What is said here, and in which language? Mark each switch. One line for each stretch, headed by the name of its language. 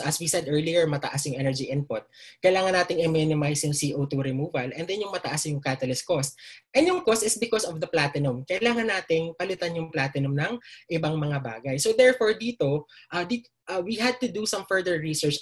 Filipino: So as we said earlier, mataas yung energy input. Kailangan nating i-minimize yung CO2 removal, and then yung mataas yung catalyst cost.
English: And yung cost is because of the platinum.
Filipino: Kailangan nating palitan yung platinum ng ibang mga bagay.
English: So therefore dito, we had to do some further research.